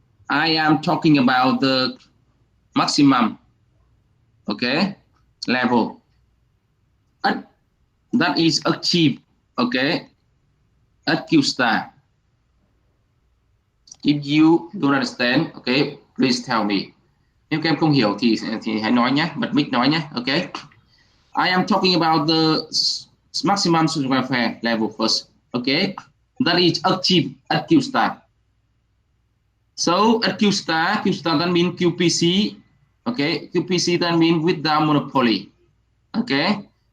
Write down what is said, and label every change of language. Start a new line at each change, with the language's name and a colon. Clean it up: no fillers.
English: I am talking about the maximum, okay, level. That is achieved, okay, at Q star. If you don't understand, okay, please tell me.
Vietnamese: Nếu các em không hiểu thì hãy nói nhé, bật mic nói nhé, okay.
English: I am talking about the maximum social welfare level first, okay. That is achieved at Q star. So at Q star that means QPC, okay. QPC that means without monopoly, okay.